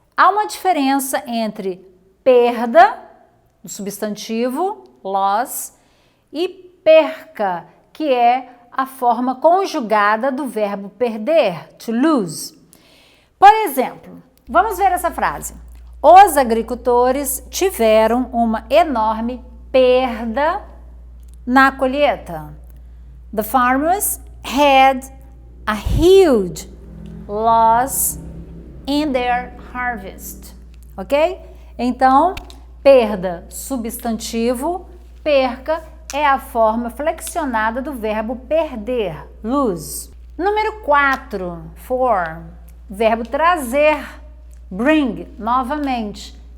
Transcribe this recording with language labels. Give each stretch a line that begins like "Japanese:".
Portuguese: Há uma diferença entre perda, do substantivo, loss, e perca, que é a forma conjugada do verbo perder, to lose. Por exemplo, vamos ver essa frase. Os agricultores tiveram uma enorme perda na colheita.
English: The farmers had a huge loss in their harvest. Ok?
Portuguese: Então, perda, substantivo, perca, é a forma flexionada do verbo perder, lose. Número 4, verbo trazer, bring, novamente.